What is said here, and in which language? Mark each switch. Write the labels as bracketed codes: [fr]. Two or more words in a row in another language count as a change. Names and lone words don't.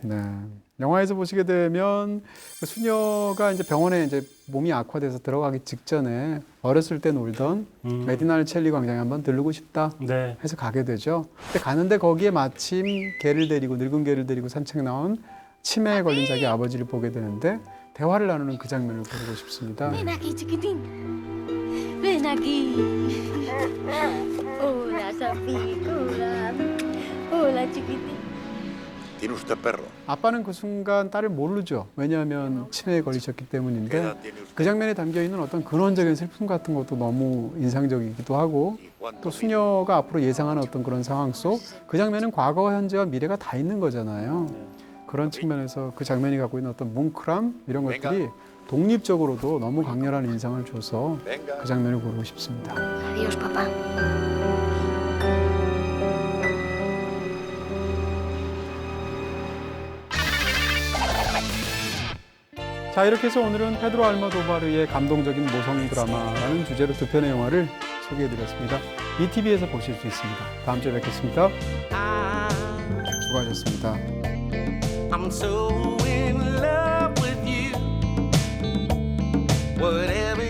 [ko] 영화에서 보시게 되면 그 수녀가 이제 병원에 이제 몸이 악화돼서 들어가기 직전에 어렸을 때 놀던 메디날 첼리 광장에 한번 들르고 싶다 네. 해서 가게 되죠. 근데 가는데 거기에 마침 개를 데리고 늙은 개를 데리고 산책 나온 치매에 걸린 자기 아버지를 보게 되는데 대화를 나누는 그 장면을 고르고 싶습니다. [es] Ven aquí, chiquitín. Ven aquí. Hola, Sofía. Hola, chiquitín. ¿Tiene usted perro? [ko] 아빠는 그 순간 딸을 모르죠. 왜냐하면 치매에 걸리셨기 때문인데 그 장면에 담겨있는 어떤 근원적인 슬픔 같은 것도 너무 인상적이기도 하고 또 수녀가 앞으로 예상하는 어떤 그런 상황 속 그 장면은 과거와 현재와 미래가 다 있는 거잖아요. 그런 측면에서 그 장면이 갖고 있는 어떤 뭉클함 이런 것들이 독립적으로도 너무 강렬한 인상을 줘서 그 장면을 고르고 싶습니다. [es] Adiós, papá. [ko] 자, 이렇게 해서 오늘은 페드로 알모도바르의 감동적인 모성 드라마라는 주제로 두 편의 영화를 소개해드렸습니다. ETV에서 보실 수 있습니다. 다음 주에 뵙겠습니다. 수고하셨습니다. [en] I'm so in love with you. Whatever